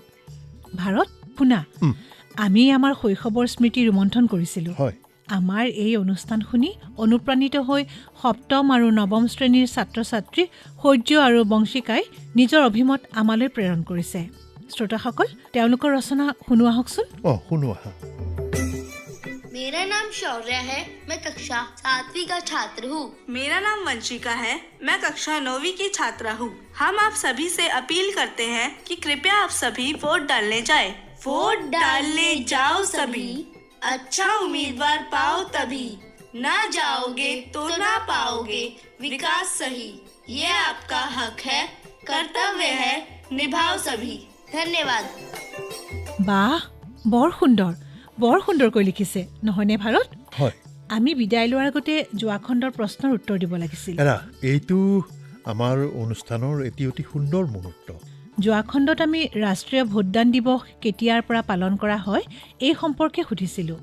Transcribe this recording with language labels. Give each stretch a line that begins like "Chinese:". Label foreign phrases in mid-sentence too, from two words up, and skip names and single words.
Assamese: ভাৰত শুনা, আমি আমাৰ শৈশৱৰ স্মৃতি ৰোমন্থন কৰিছিলোঁ। হয়, আমাৰ এই অনুষ্ঠান শুনি অনুপ্ৰাণিত হৈ 7ম আৰু 9ম শ্ৰেণীৰ ছাত্ৰ ছাত্ৰী সৌৰ্য আৰু বংশিকাই নিজৰ অভিমত আমালৈ প্ৰেৰণ কৰিছে। শ্ৰোতাসকল, তেওঁলোকৰ ৰচনা শুনো আহকচোন। শুনো আহা।
Hindi: मेरा नाम शौर्य है। मैं कक्षा 7वीं का छात्र हूँ। मेरा नाम वंशिका है। मैं कक्षा 9वीं की छात्रा हूँ। हम आप सभी से अपील करते हैं कि कृपया आप सभी वोट डालने जाएं। वोट डालने जाओ सभी, अच्छा उम्मीदवार पाओ तभी, ना जाओगे तो ना पाओगे विकास सही, ये आपका हक है, कर्तव्य है, निभाओ सभी। धन्यवाद।
Assamese: বাহ, বৰ সুন্দৰকৈ লিখিছে নহয়নে ভাৰত? হয় আমি বিদায় লোৱাৰ আগতে যোৱা খণ্ডৰ প্ৰশ্নৰ উত্তৰ দিব লাগিছিল। এৰা এইটো আমাৰ অনুষ্ঠানৰ এটি অতি সুন্দৰ মুহূৰ্ত। যোৱা খণ্ডত আমি ৰাষ্ট্ৰীয় ভোটদান দিৱস কেতিয়াৰ পৰা পালন কৰা হয় এই সম্পৰ্কে সুধিছিলোঁ।